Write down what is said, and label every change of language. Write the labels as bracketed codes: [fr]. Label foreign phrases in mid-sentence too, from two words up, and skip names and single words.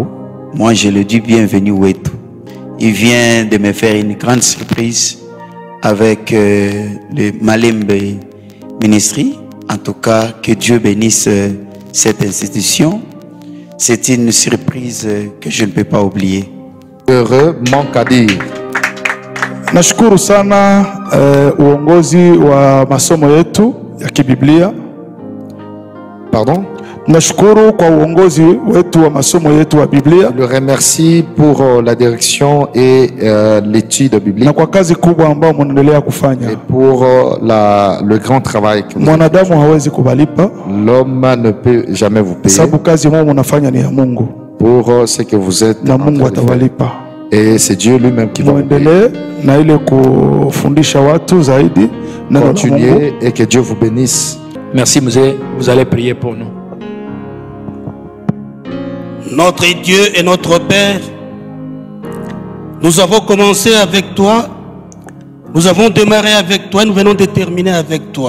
[fr] Moi, je le dis Bienvenu Wetu. Il vient de me faire une grande surprise avec le Malembe Ministry. En tout cas, que Dieu bénisse cette institution. C'est une surprise que je ne peux pas oublier. Heureux manque à dire. [sw] Nashukuru sana uongozi wa masomo yetu ya kibiblia. [fr] Pardon? [sw] Nashukuru kwa uongozi wetu wa masomo yetu wa Biblia. [fr] Je le remercie pour la direction et l'étude biblique. [sw] Na kwa kazi kubwa ambayo mnaendelea kufanya. [fr] Et pour le grand travail que [sw] mwanadamu hawezi kubalipa. [fr] L'homme ne peut jamais vous payer. [sw] Sababu kazi ambayo mnafanya ni ya Mungu. [fr] Pour ce que vous êtes. [sw] Na Mungu atawalipa. [fr] Et c'est Dieu lui-même qui va vous payer. [sw] Muendelee na ile kufundisha watu zaidi. [fr] Continuez et que Dieu vous bénisse. Merci Mzee, vous allez prier pour nous. Notre Dieu et notre Père, nous avons commencé avec toi, nous avons démarré avec toi, nous venons de terminer avec toi.